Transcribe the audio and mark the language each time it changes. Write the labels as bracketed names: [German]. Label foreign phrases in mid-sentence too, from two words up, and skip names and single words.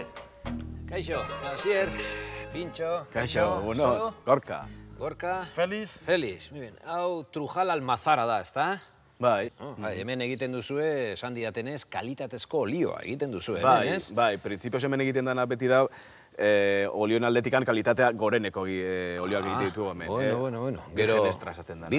[Basque] Kaixo, Asier, Pintxo. Kaixo, bueno, Gorka. Gorka. [Spanish] Feliz. Feliz, muy bien. [Basque] Hau Trujal Almazara da, ezta? Bai. Hemen egiten duzue, esan didatenez, kalitatezko olioa egiten duzue, bai, ez? Bai, printzipioz hemen egiten dena beti da, olioen aldetikan kalitatea goreneko olioak egiten ditu hemen. Bueno. [Spanish] Virgen extra [Basque] esaten da.